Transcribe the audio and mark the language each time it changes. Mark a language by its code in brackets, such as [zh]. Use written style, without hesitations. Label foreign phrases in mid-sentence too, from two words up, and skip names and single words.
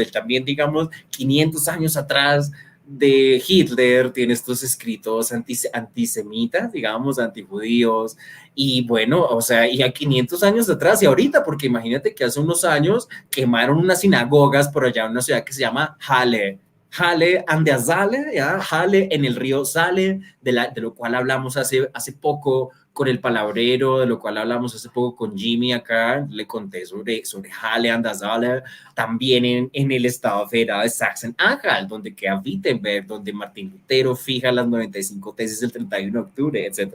[es] Él también, digamos, 500 años atrás de Hitler tiene estos escritos antisemitas, digamos, antijudíos. Y bueno, o sea, y a 500 años atrás y ahorita, porque imagínate que hace unos años quemaron unas sinagogas por allá en una ciudad que se llama Halle. Halle an der Saale, ¿ya? Halle en el río Saale, de lo cual hablamos hace poco con el palabrero, de lo cual hablamos hace poco con Jimmy acá. Le conté sobre Halle an der Saale. También en el estado federal de Sachsen-Anhalt, donde queda Wittenberg, donde Martín Lutero fija las 95 tesis del 31 de octubre, etc.